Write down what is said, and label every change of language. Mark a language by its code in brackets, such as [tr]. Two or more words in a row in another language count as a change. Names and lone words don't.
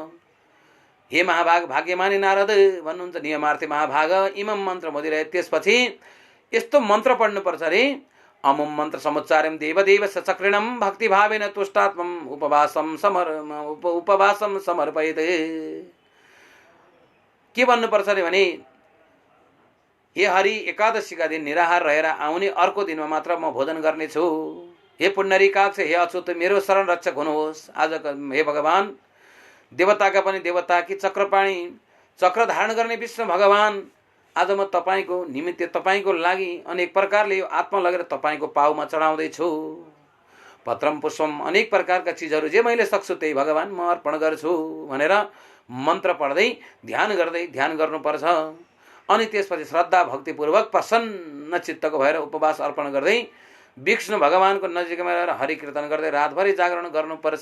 [ne] हे महाभाग भाग्यमानी नारद भन्नुहुन्छ, [sa] नियमार्थी महाभाग, इमम मन्त्र मोदिरहे। [ne] त्यसपछि यस्तो मन्त्र पढ्नुपर्छ अरे, [sa] अमुम मन्त्र समुच्चार्यम देवदेव सचक्रिणम भक्तिभावेन तुष्टात्मम उपवासम समर्पयेत्। [ne] के भन्नुपर्छ अरे भने, हे हरि, एकादशीका दिन निराहार रहेर आउने अर्को दिनमा मात्र म भोजन गर्नेछु। हे पुण्डरीकाक्ष, हे अच्युत, मेरो शरण रक्षक हुनुहोस्। आज हे भगवान, देवताका पनि देवता कि चक्र धारण गर्ने विष्णु भगवान आज म तपाईको निमित्त तपाईको लागि अनेक प्रकारले यो आत्मा लगेर तपाईको पाउमा चढाउँदैछु। [sa] पत्रम पुष्पम [ne] अनेक प्रकारका चिजहरू जे मैले सक्छु त्यही भगवान म अर्पण गर्छु भनेर मन्त्र पढ्दै ध्यान गर्नुपर्छ। अनि त्यसपछि श्रद्धा भक्तिपूर्वक प्रसन्न चित्तको भएर उपवास अर्पण गर्दै विष्णु भगवानको नजिकमा रहेर हरि कीर्तन गर्दै रातभरि जागरण गर्नुपर्छ।